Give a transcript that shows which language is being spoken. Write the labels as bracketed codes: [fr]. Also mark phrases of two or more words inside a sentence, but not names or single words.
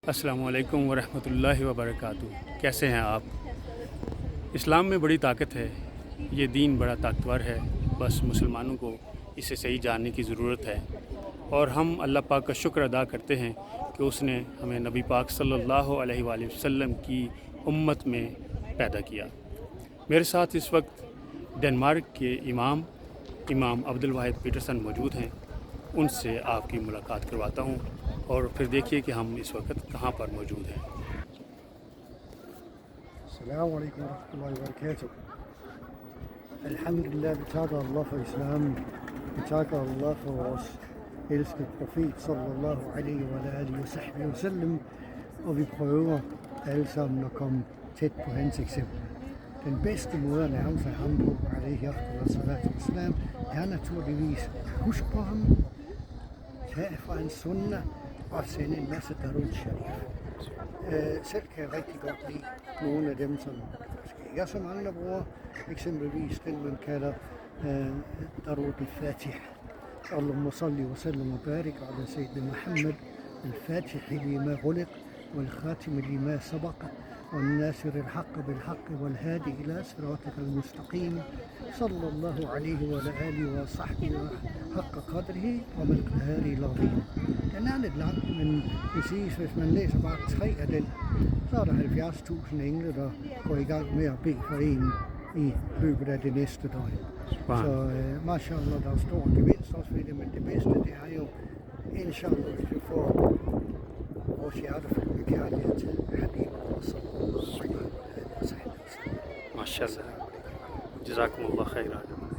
[ar] السلام عليكم ورحمة الله وبركاته. [ur] کیسے ہیں آپ؟ اسلام میں بڑی طاقت ہے. یہ دین بڑا طاقتور ہے. بس مسلمانوں کو اسے صحیح جاننے کی ضرورت ہے. اور ہم اللہ پاک کا شکر ادا کرتے ہیں کہ اس نے ہمیں نبی پاک [ar] صلى الله عليه وسلم [ur] کی امت میں پیدا کیا. میرے ساتھ اس وقت ڈنمارک کے امام عبدالواحد پیٹرسن موجود ہیں. ان سے آپ کی ملاقات کرواتا ہوں اور پھر دیکھیے کہ ہم اس وقت کہاں پر موجود ہیں. [ar] السلام عليكم ورحمة الله وبركاته. [da] Alhamdulillah, vi takker Allah for islam. Vi takker Allah for vores elskede profet [ar] صلى الله عليه وصحبه وسلم. [da] Og vi prøver alle sammen at komme tæt på hans eksempel. Den bedste måde at nærme sig ham på, [ar] عليه وسلم, [da] er naturligvis husk på ham, tag fra hans sunnah og sende en masse [ur] درود شریف. [da] Selv kan jeg rigtig godt lide nogle af dem, som måske ikke er så mange, der bruger. Eksempelvis den, man kalder Darud al-Fatih. [ar] اللهم صل وسلم وبارك على سيدنا محمد الفاتح لما أغلق والخاتم لما سبق والناصر الحق بالحق والهادي إلى صراطك المستقيم صلى الله عليه وعلى آله وصحبه حق قدره ومقداره العظيم. [da] Den er lidt lang, men det siges, hvis man læser bare 3 af den, så er der 70.000 engle, der går i gang med at bede for en i løbet af det næste døgn. Wow. Så mashallah, der er stor gevinst også ved det, men det bedste, det er jo, inshallah, hvis vi får vores hjerte fyldt med kærlighed til Habib. [ar] ماشاء الله، جزاكم الله خيرا.